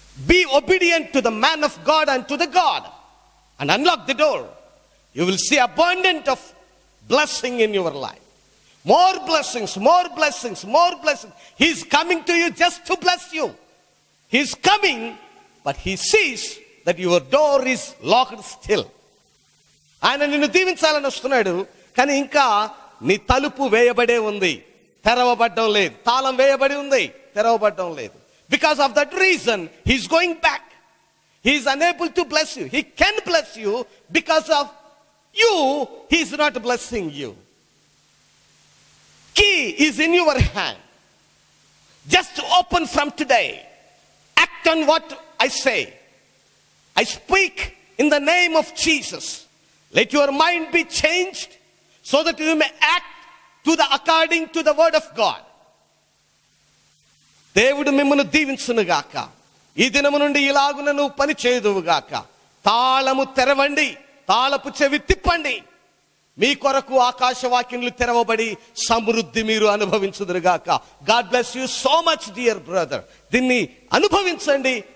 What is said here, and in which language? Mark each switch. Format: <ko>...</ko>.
<en>Be obedient to the man of God and to the God and unlock the door. You will see abundant of blessing in your life. More blessings, more blessings, more blessings. He is coming to you just to bless you. He is coming, but he sees that your door is locked still.</en> <te>ఆయన నిన్ను దీవించాలని వస్తున్నాడు, కానీ ఇంకా నీ తలుపు వేయబడే ఉంది, తెరవబడ్డం లేదు. తాళం వేయబడి ఉంది, తెరవబడ్డం లేదు.</te> <en>Because of that reason he is going back. He is unable to bless you. He can bless you. Because of you he is not blessing you. Key is in your hand. Just open from today. Act on what I say. I speak in the name of Jesus. Let your mind be changed so that you may act according to the word of God.</en> <te>దేవుడు మిమ్మల్ని దీవించును గాక. ఈ దినము నుండి ఇలాగున నువ్వు పని చేయదువు గాక. తాళము తెరవండి, తాళపు చెవి తిప్పండి. మీ కొరకు ఆకాశవాక్యములు తెరవబడి సమృద్ధి మీరు అనుభవించుదురు గాక.</te> <en>God bless you so much dear brother.</en> <te>దీన్ని అనుభవించండి.</te>